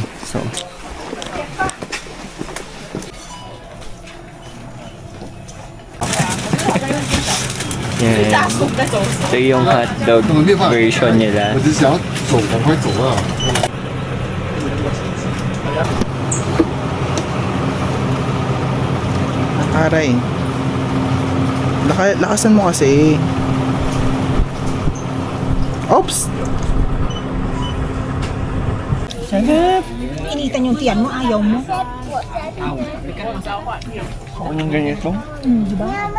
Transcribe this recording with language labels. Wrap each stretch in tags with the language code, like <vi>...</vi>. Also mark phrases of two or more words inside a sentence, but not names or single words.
<tl>So, yan. Ito yung</tl> <en>hotdog version</en> <tl>nila.</tl> <zh>我只想要走，赶快走啊！</zh> <tl>Aray. Lakasan mo kasi. Oops! initan yung tiyan mo, ayaw mo. Ako nang ganito? Di ba?</tl>